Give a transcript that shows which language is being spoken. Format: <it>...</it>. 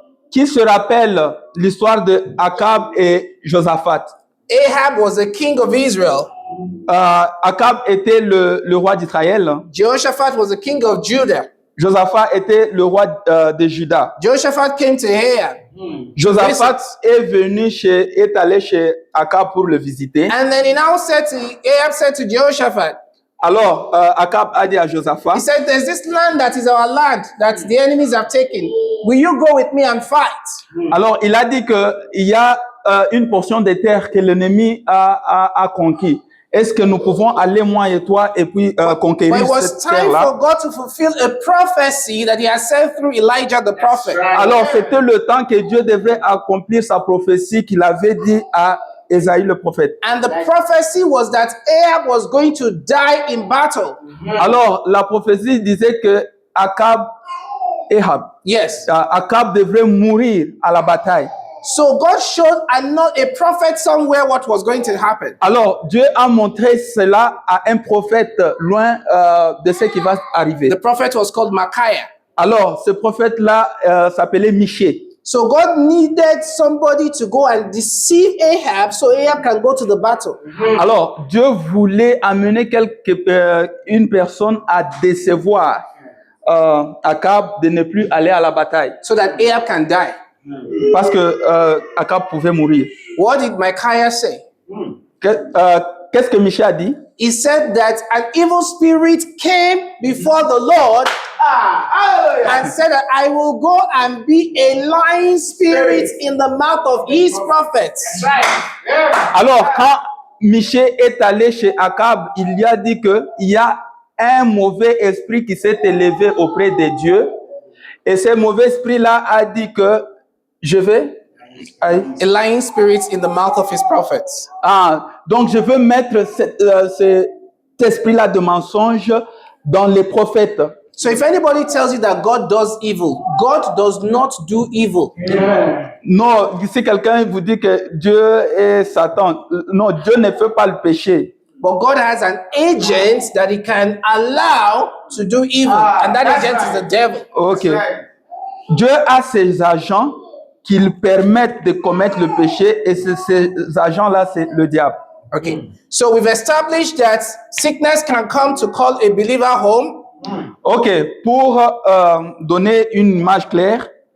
<fr>Qui se rappelle l'histoire de Akab et Josaphat?</fr> <en>Ahab was the king of Israel.</en> <fr>Akab était le roi d'Israël.</fr> <en>Jehoshaphat was the king of Judah.</en> <fr>Josaphat était le roi de Juda.</fr> <en>Jehoshaphat came to Ahab.</en> <fr>Josaphat est allé chez Akab pour le visiter.</fr> <en>And then Ahab said to Jehoshaphat,</en> <fr>Alors, Akab a dit à Josaphat,</fr> <en>he said, "There's this land that is our land that the enemies have taken. Will you go with me and fight?"</en> <fr>alors il a dit que il y a une portion de terre que l'ennemi a conquis. Est-ce que nous pouvons aller, moi et toi, et puis</fr> <en>But</en> <fr>conquérir</fr> <en>it was</en> <fr>cette</fr> <en>time</en> <fr>terre-là?</fr> <en>for God to fulfill a prophecy that he had sent through Elijah the prophet.</en> <fr>Alors, c'était le temps que Dieu devait accomplir sa prophétie qu'il avait dit à Ésaïe le prophète.</fr> <en>And the prophecy was that Ahab was going to die in battle.</en> <fr>Alors, la prophétie disait que Akab</fr> <en>Yes.</en> <fr>devrait mourir à la bataille.</fr> <en>So God showed a prophet somewhere what was going to happen.</en> <fr>Alors, Dieu a montré cela à un prophète loin de ce qui va arriver.</fr> <en>The prophet was called Micaiah.</en> <fr>Alors, ce prophète-là s'appelait Michée.</fr> <en>So God needed somebody to go and deceive Ahab so Ahab can go to the battle.</en> <fr>Alors, Dieu voulait amener une personne à décevoir Akab de ne plus aller à la bataille.</fr> <en>So that Ahab can die.</en> <fr>Parce que Akab pouvait mourir.</fr> <en>What did Micaiah say?</en> <fr>Qu'est-ce que Michée a dit?</fr> <en>He said that an evil spirit came before the Lord and said that I will go and be a lying spirit in the mouth of his prophets.</en> <fr>Alors, quand Michée est allé chez Akab, il lui a dit qu'il y a un mauvais esprit qui s'est élevé auprès de Dieu. Et ce mauvais esprit-là a dit que je vais...</fr> <en>A lying spirit in the mouth of his prophets.</en> <fr>Donc je veux mettre cet esprit-là de mensonge dans les prophètes.</fr> <en>So if anybody tells you that God does evil, God does not do evil.</en> <fr>Non, si quelqu'un vous dit que Dieu est Satan, non, Dieu ne fait pas le péché.</fr> <en>But God has an agent that he can allow to do evil, and that agent is the devil.</en> <fr>Ok. Dieu a ses agents qui lui permettent de commettre le péché et ces agents-là, c'est le diable.</fr> <en>Okay. So we've established that sickness can come to call a believer home.</en> <fr>Ok, pour donner une image claire,</fr>